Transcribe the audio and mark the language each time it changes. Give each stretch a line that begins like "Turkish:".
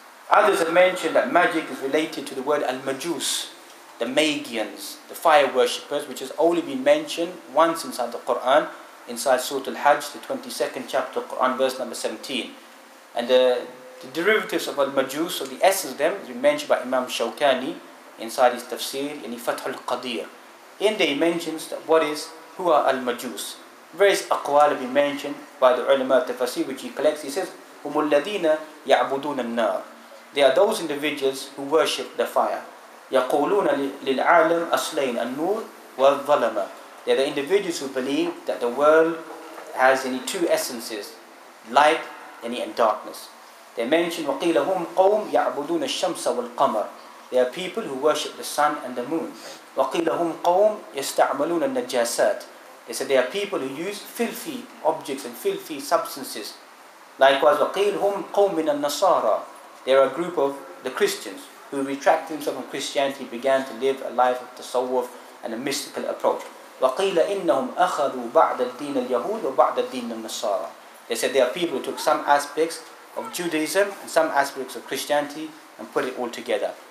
English: Others have mentioned that magic is related to the word al-majus, the Magians, the fire worshippers, which has only been mentioned once inside the Quran, inside Surah Al-Hajj, the 22nd chapter, Quran verse number 17. And the derivatives of al-majus, or the essence of them, is mentioned by Imam Shawkani inside his tafsir, in Fath al-Qadir. In there he mentions that who are al-majus. Various aqwal have been mentioned by the ulama tafsir, which he collects. He says,
Arabic: هُمُ الَّذِينَ يَعْبُدُونَ النَّارِ.
English: They are those individuals who worship the fire.
Arabic: يَقُولُونَ لِلْعَالَمِ أَصْلَيْنَ النُّورِ وَالظَّلَمَ.
English: They are the individuals who believe that the world has two essences, light and darkness. They mention
Arabic: وَقِيلَ هُمْ قَوْمْ يَعْبُدُونَ الشَّمْسَ وَالْقَمَرِ.
English: They are people who worship the sun and the moon.
Arabic: وَقِيلَ هُمْ قَوْمْ يَسْتَعْمَلُونَ النَّجَاسَاتِ.
English: They said they are people who use filthy objects and filthy substances. Likewise,
Arabic: وَقِيلَ هُمْ قَوْمْ مِنَ النَّصَارَى.
English: They are a group of the Christians who retracted themselves from Christianity, began to live a life of tasawwuf and a mystical approach.
Arabic: وَقِيلَ إِنَّهُمْ أَخَذُوا بَعْدَ الدِّينَ الْيَهُودِ وَبَعْدَ الدِّينَ النَّصَارَى.
English: They said they are people who took some aspects of Judaism and some aspects of Christianity and put it all together.